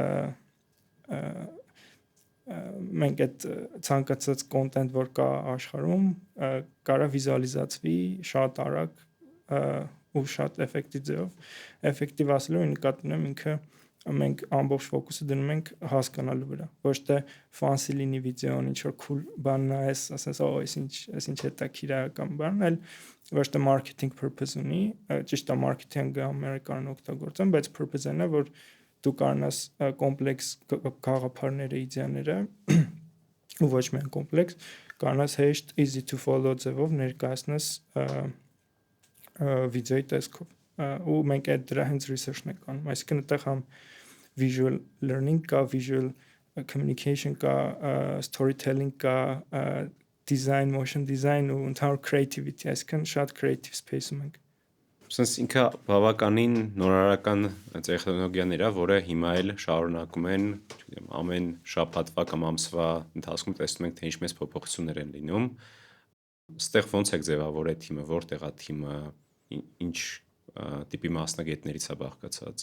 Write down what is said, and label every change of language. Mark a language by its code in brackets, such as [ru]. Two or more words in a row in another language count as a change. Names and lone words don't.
[hy] մենք այդ ցանկացած կոնտենտ, որ կա աշխարհում, կարա վիզուալիզացվի շատ արագ ու շատ էֆեկտիվ ձևով։ Էֆեկտիվ ասելով նկատի ունեմ ինքը մենք ամբողջ ֆոկուսը դնում ենք հասկանալու վրա, ոչ թե fancy լինի վիդեոն, ինչ որ cool բան նայես, ասես, այս ինչ հետաքրքիր է կամ բան, այլ ոչ թե [en] marketing purpose [hy] ունի, ճիշտ է marketing-ը ամերիկան օգտագործեն, բայց purpose-ն է, որ դու կարողանաս կոմպլեքս գաղափարները, իդեաները ու ոչ միայն կոմպլեքս, կարողանաս հեշտ [en] easy to follow [hy] ձևով ներկայացնես վիդեոյի տեսքով։ Ու մենք այդ դրա հենց research-ն ենք անում, այսինքն այդտեղ համ [en] visual learning [hy] կա, [en] visual communication [hy] կա, storytelling կա, [en] design, motion design [hy] ու [en] entire creativity, [hy] այսինքն շատ [en] creative space- [hy] ում ենք։ Սենց ինքը բավականին նորարարական տեխնոլոգիաներ է, որը հիմա էլ շարունակում են, չգիտեմ, ամեն շաբաթվա կամ ամսվա ընթացքում տեսնում ենք, թե ինչպես փոփոխություններ են լինում։ Ստեղ ոնց եք ձևավորել թիմը, որտեղ է թիմը, ինչ տիպի մասնագետներից է բաղկացած։